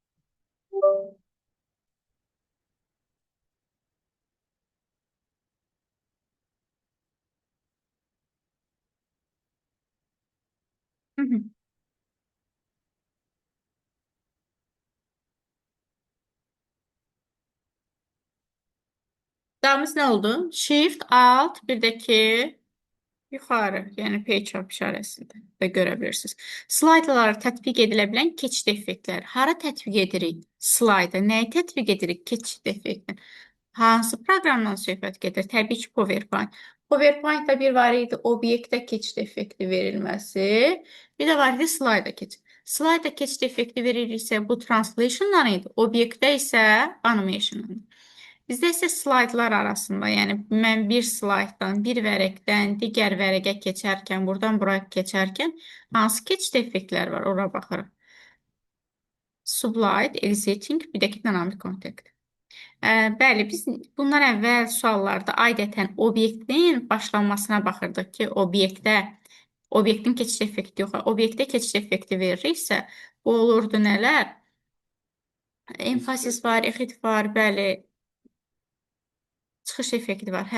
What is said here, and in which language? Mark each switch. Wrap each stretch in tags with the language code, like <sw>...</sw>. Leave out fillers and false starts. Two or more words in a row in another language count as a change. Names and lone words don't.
<az>Hı hı. Davamız nə oldu? Shift, Alt, bir də ki yuxarı, yəni page up işarəsində də görə bilirsiniz. Slaydlara tətbiq edilə bilən keçid effektləri. Hara tətbiq edirik? Slayda. Nəyi tətbiq edirik? Keçid effektini. Hansı proqramdan söhbət gedir? Təbii ki, PowerPoint. PowerPoint-da bir var idi, obyektə keçid effekti verilməsi. Bir də var idi, slayda keçid. Slayda keçid effekti veririksə, bu translation-dan idi. Obyektdə isə animation-dan. Bizdə isə slaydlar arasında, yəni mən bir slayddan, bir vərəqdən digər vərəqə keçərkən, buradan bura keçərkən hansı keçid effektləri var, ora baxırıq.</az> <en>Sublime, exiting,</en> <az>bir də ki,</az> <en>dynamic contact.</en> <az>Bəli, biz bundan əvvəl suallarda adətən obyektin başlanmasına baxırdıq ki, obyektin keçid effekti yox, obyektə keçid effekti veririksə, bu olurdu nələr? Emfasis var, exit var, bəli, çıxış effekti var.</az>